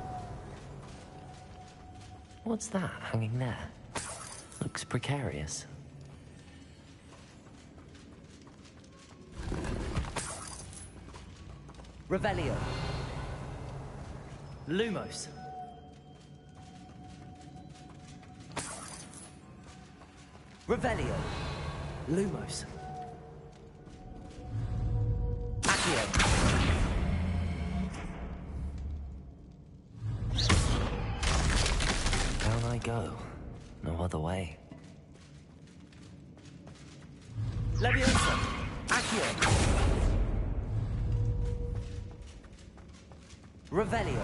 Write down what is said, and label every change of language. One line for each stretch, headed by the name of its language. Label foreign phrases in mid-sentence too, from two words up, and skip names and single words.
English: What's that hanging there? Looks precarious. Revelio. Lumos. Revelio. Lumos. Accio. Down I go. No other way. Leviosa. Accio. Revelio.